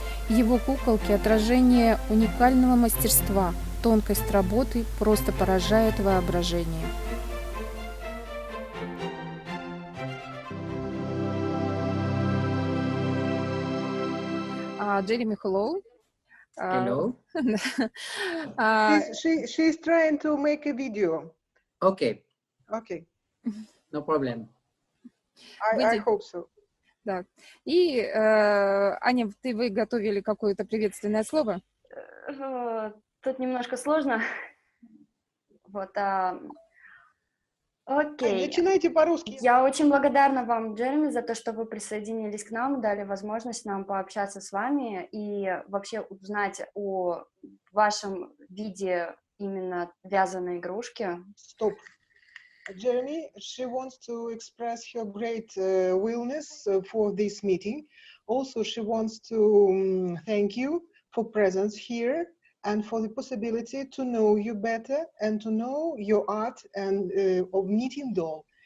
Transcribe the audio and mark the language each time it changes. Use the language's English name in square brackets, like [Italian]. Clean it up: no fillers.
[Russian] Его куколки – отражение уникального мастерства, тонкость работы просто поражает воображение. Джереми, [English] hello. Hello. She's trying to make a video. Okay. Okay. No problem. I hope so. [Russian] Да. И, Аня, вы готовили какое-то приветственное слово? Тут немножко сложно. Вот, окей. Начинайте по-русски. Я очень благодарна вам, Джереми, за то, что вы присоединились к нам, дали возможность нам пообщаться с вами и вообще узнать о вашем виде именно вязаной игрушки. [English] Stop. Jeremy, she wants to express her great willingness for this meeting. Also, she wants to thank you for presence here and for the possibility to know you better and to know your art and of knitting doll.